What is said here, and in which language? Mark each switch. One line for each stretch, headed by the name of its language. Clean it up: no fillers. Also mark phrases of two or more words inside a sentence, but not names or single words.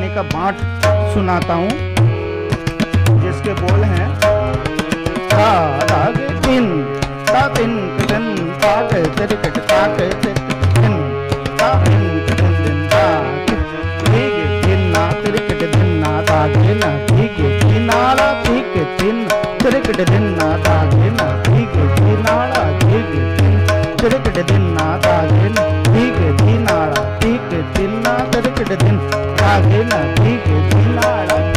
Hindi: पाठ सुनाता हूँ जिसके बोल हैं ता राग तिन ता तिन कदन ता के तिरकट ता के तिन ता तिन कदन दिन ता ठीक तिन ना तिरकट दिन ना ता के ना ठीक तिन नाला ठीक तिन तिरकट दिन ना ता के ना ठीक तिन नाला ठीक तिन तिरकट दिन ना ता के ना ठीक तिन नाला ठीक तिन ना तिरकट दिन ता के ना ठीक तिन नाला